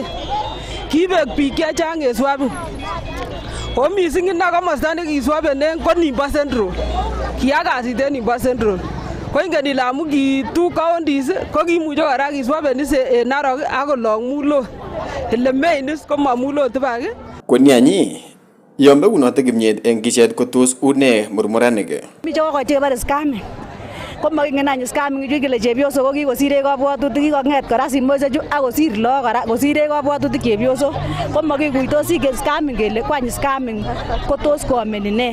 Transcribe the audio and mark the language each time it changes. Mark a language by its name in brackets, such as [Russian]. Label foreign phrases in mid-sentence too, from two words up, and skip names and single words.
[Kipsigis] Kibek biik chechang en swapping. O mising ine komosta nekiswapenen ko nimbo Central. Kiya kasit en nimbo Central. Ko ingen ile amun ki 2 counties ko kimuche kora kiswapen en Narok ak kolong Mulot. Ele [English] main is [Kipsigis] komo Mulot ibak. Konianyi yon bekunote kimyet en kishet ko tos une murmuranik. Mi choko chekebore scamming. Ko makingen any scamming ichu kele chepyosok ko kikosire kabwatutik kikong'et kora simoishek chu ak kosir lagok kora kosire kabwatutik chepyosok. Ko makikuitosi scamming kele kwany scamming ko tos koameni ne.